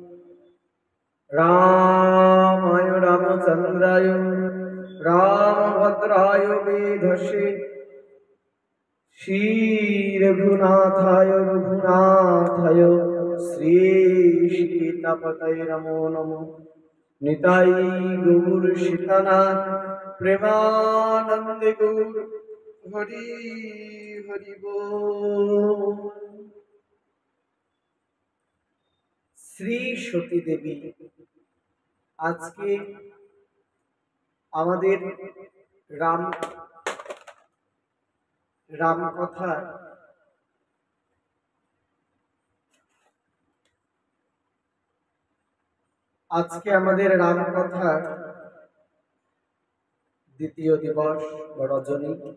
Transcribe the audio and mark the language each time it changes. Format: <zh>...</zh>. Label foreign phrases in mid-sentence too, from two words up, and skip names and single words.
<sa>रामाय रामचंद्राय रामभद्राय वेधसे श्री रघुनाथाय रघुनाथाय श्री सीतापतये नमो नमो निताई गौर सीतानाथ प्रेमानंद गौर हरि हरि बोल।</sa> <bn>श्री सती देवी আজকে আমাদের রাম কথা আজকে আমাদের রাম কথা দ্বিতীয় দিবস বা রজনী।</bn>